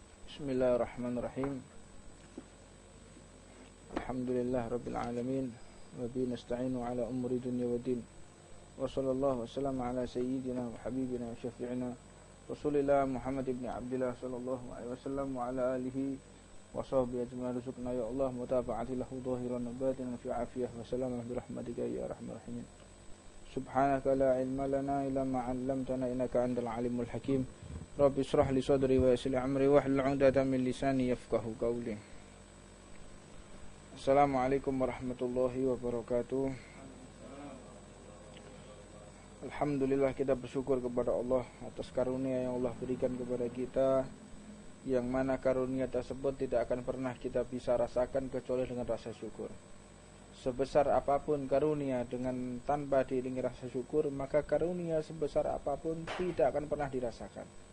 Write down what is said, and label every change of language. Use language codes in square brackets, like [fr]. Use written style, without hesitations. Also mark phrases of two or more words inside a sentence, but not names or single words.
[ar] بسم الله الرحمن الرحيم. الحمد لله رب العالمين وبه نستعين على أمور الدنيا والدين. وصلى الله وسلم على سيدنا وحبيبنا وشفيعنا رسول الله محمد بن عبد الله صلى الله عليه وسلم وعلى آله وصحبه أجمعين. ارزقنا يا الله متابعة له ظاهرا وباطنا في عافية وسلامة برحمتك يا أرحم الراحمين. سبحانك لا علم لنا إلا ما علمتنا إنك أنت العليم الحكيم. رب اشرح لي صدري ويسر لي أمري واحلل عقدة من لساني يفقهوا قولي. السلام عليكم ورحمة الله وبركاته. [id] Alhamdulillah, kita bersyukur kepada Allah atas karunia yang Allah berikan kepada kita, yang mana karunia tersebut tidak akan pernah kita bisa rasakan kecuali dengan rasa syukur. Sebesar apapun karunia dengan tanpa diiringi rasa syukur, maka karunia sebesar apapun tidak akan pernah dirasakan.